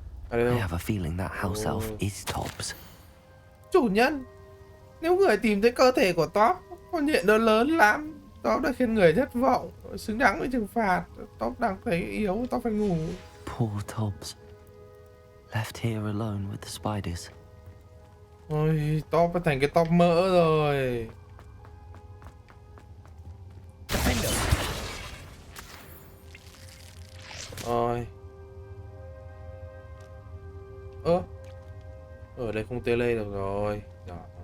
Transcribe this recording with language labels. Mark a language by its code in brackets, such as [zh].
[en] I have a feeling that house elf is Tops. [vi] Chủ nhân, nếu người tìm thấy cơ thể của Top, con nhện nó lớn lắm. Top đã khiến người thất vọng, xứng đáng với trừng phạt. Top đang thấy yếu, Top phải ngủ. [en] Poor Tops. Left here alone with the spiders. [vi] Ôi, Top thành cái Top mỡ rồi. Rồi. Ở đây không tele được rồi. Rồi.